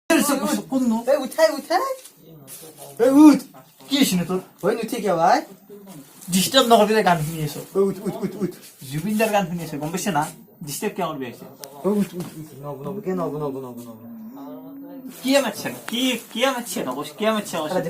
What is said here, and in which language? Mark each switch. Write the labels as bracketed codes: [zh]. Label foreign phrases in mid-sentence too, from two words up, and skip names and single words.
[as] কোন এই উঠাই এই উঠ কি আছে তোর হয় নুঠি কে ভাই ডিস্টার্ব নকরবি গান শুনি আছো উঠ জুবিনদার গান শুনি আছে গম পাইছে না ডিস্টার্ব কে করবি আছে নব কি মারছে কি মারছে না বস কি মারছে দেখো